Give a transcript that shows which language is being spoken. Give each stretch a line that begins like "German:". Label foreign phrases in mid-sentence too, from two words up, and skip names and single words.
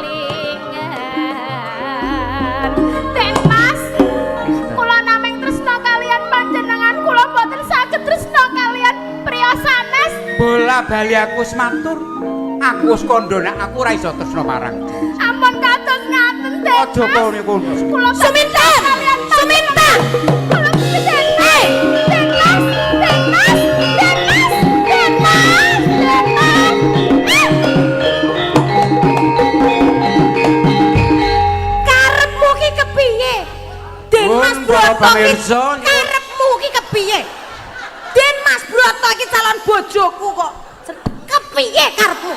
Javanese: Den Mas, kula namung tresna kalian panjenengan, kula boten saged tresna kalian priya sanes. Bola bali aku wis matur. Aku wis kandha nek aku ora iso tresna marang. Ampun kados ngaten, Den Mas. Aja kono kono. Kula Suminten. Suminten. Kula Den Mas. Den Mas. Den Mas. Den Mas. Den Mas. Den Mas. Karepmu ki kepiye? Den Mas Broto pamirsa, Karepmu ki kepiye? Den Mas Broto iki calon bojoku kok. Kepiye karepmu?